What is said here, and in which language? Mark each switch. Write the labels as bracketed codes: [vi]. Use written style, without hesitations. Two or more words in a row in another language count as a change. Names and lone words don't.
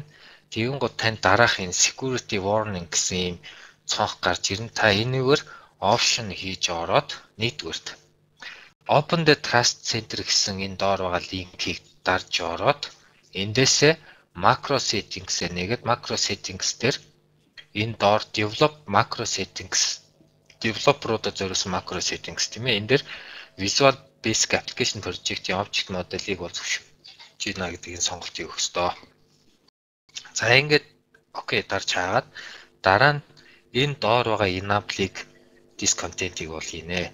[mn] Тэгэнгүүт тань дараах энэ [en] security warning [mn] гэсэн юм цонх гарч ирнэ. Та энэгээр option хийж ороод нэгдүгээрт [en] Open the Trust Center [mn] гэсэн энэ доор байгаа линкийг дарж ороод эндээсээ [en] macro settings- [mn] ээ нэгээд [en] macro settings [mn] дээр энэ доор [en] develop macro settings [mn] developer-уудад зориулсан [en] macro settings [mn] тийм ээ. Энэ дээр Visual Basic Application Project-ийн [en] object model- [mn] ыг бол зөвшөөрж байна гэдгийг сонголтыг өгөх ёстой. За ингээд окей дарж хаагаад дараа нь энэ доор байгаа enable-ыг discontent-ийг бол хийнэ.